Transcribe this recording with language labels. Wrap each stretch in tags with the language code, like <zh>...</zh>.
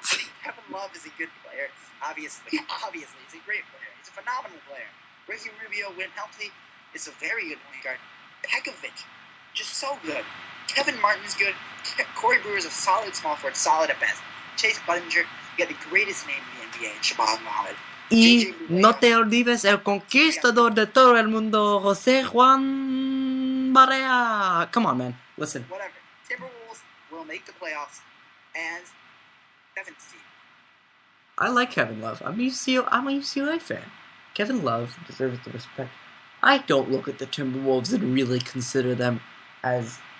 <en>I think Kevin Love is a good player. Obviously, he's a great player. He's a phenomenal player. Ricky Rubio, when healthy, is a very good point guard. Pekovic, just so good. Kevin Martin's good. Corey Brewer's a solid small forward, solid at best. Chase Budinger, you got the greatest name in the NBA, Shabazz Muhammad.</en> <es>Y no te olvides el conquistador de todo el mundo, José Juan Barea.</es> <en>Come on, man. Listen. Whatever. Timberwolves will make the playoffs as 7th seed. I like Kevin Love. I'm a UCLA fan. Kevin Love deserves the respect. I don't look at the Timberwolves and really consider them as...</en>